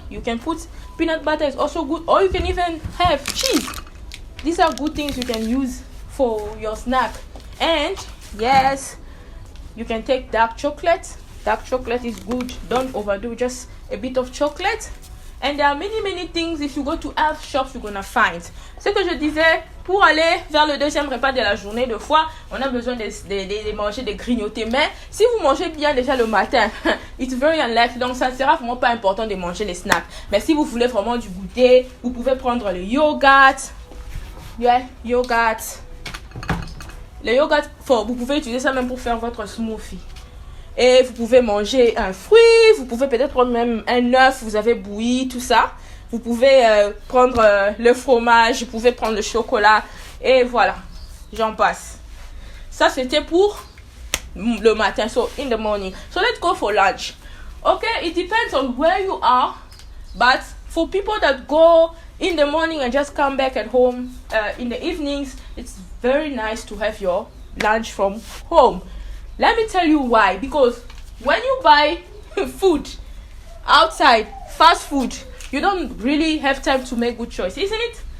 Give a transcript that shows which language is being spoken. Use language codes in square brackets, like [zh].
[en] You can put peanut butter, is also good, or you can even have cheese. These are good things you can use for your snack. And Yes, you can take dark chocolate. Dark chocolate is good. Don't overdo, just a bit of chocolate. And there are many things. If you go to health shops, you're gonna find. [fr] Ce que je disais, pour aller vers le deuxième repas de la journée, de fois, on a besoin de manger, de grignoter. Mais si vous mangez bien déjà le matin, [en] it's very unlikely. [fr] Donc ça ne sera vraiment pas important de manger les snacks. Mais si vous voulez vraiment du goûter, vous pouvez prendre le yogourt. Yeah, yogourt. Le yogourt, vous pouvez utiliser ça même pour faire votre smoothie. Et vous pouvez manger un fruit, vous pouvez peut-être prendre même un œuf, vous avez bouilli, tout ça. Vous pouvez prendre le fromage, vous pouvez prendre le chocolat. Et voilà, j'en passe. Ça, c'était pour le matin, [en] so in the morning. So let's go for lunch. Okay, it depends on where you are. But for people that go in the morning and just come back at home in the evenings, it's very nice to have your lunch from home. Let me tell you why. Because when you buy food outside, fast food, you don't really have time to make good choice, isn't it?